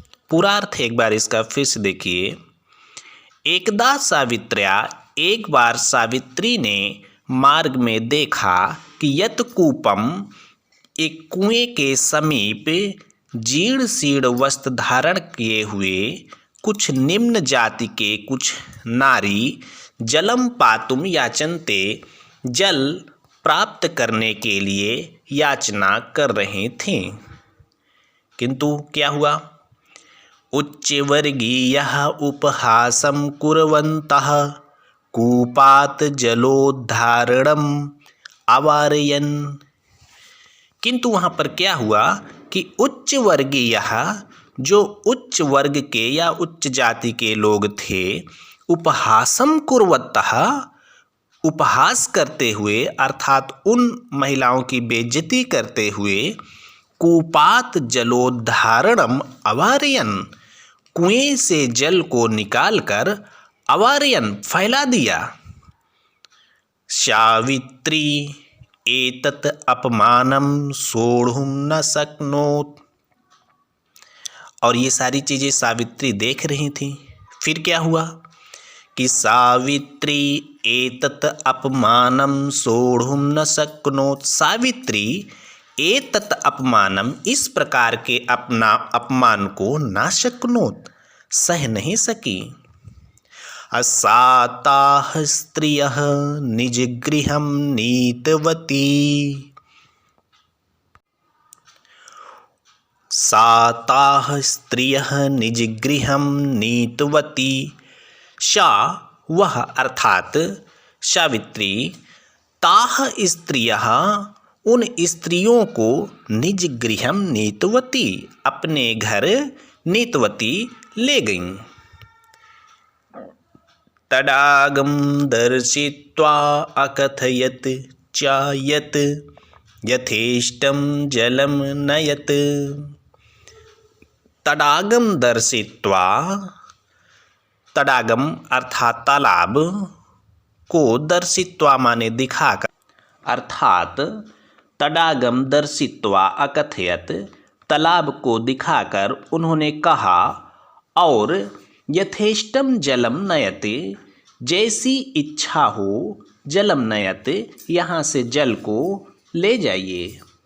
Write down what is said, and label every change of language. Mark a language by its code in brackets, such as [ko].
[hi] पूरा अर्थ एक बार इसका फिर से देखिए। [sa] एकदा सावित्र्या, [hi] एक बार सावित्री ने मार्ग में देखा कि [sa] यत् कूपम, [hi] एक कुएं के समीप, जीर्ण शीर्ण वस्त्र धारण किए हुए कुछ निम्न जाति के कुछ नारी [sa] जलम पातुम याचन्ते, [hi] जल प्राप्त करने के लिए याचना कर रहे थे। किंतु क्या हुआ? [sa] उच्चवर्गीयः उपहासं कुर्वन्तः कूपात् जलोद्धारणम् अवारयन्। [hi] किंतु वहाँ पर क्या हुआ कि उच्च वर्गीय, जो उच्च वर्ग के या उच्च जाति के लोग थे, [sa] उपहासम कुर्वतः, [hi] उपहास करते हुए अर्थात उन महिलाओं की बेइज्जती करते हुए, [sa] कूपात जलोद्धारणम अवारयन, [hi] कुएं से जल को निकालकर, अवारयन फैला दिया। [sa] सावित्री एतत् अपमानम सोढ़ुं न शक्नोत। [hi] और ये सारी चीज़ें सावित्री देख रही थी। फिर क्या हुआ कि [sa] सावित्री एतत् अपमानम सोढ़ुं न शक्नोत। [hi] सावित्री [sa] एतत् अपमानम, [hi] इस प्रकार के अपना अपमान को, [sa] न शक्नोत, [hi] सह नहीं सकी। [sa] असाताः स्त्रियः निजगृहं नीतवती। साताः स्त्रियः निजगृहं नीतवती। [hi] सा, वह अर्थात सावित्री, [sa] ताः स्त्रियः, [hi] उन स्त्रियों को, [sa] निज गृहम नीतवती, [hi] अपने घर नीतवती ले गईं। [sa] तडागम दर्शित्वा अकथयत च यत् यथेष्टं जलम नयत। [hi] तडागम दर्शित्वा, तडागम अर्थात तालाब को, दर्शित्वा माने दिखाकर, अर्थात [sa] तडागम दर्शित्वा अकथयत, [hi] तालाब को दिखाकर उन्होंने कहा, और [sa] यथेष्टम जलम नयते, [hi] जैसी इच्छा हो [sa] जलम नयते, [hi] यहाँ से जल को ले जाइए।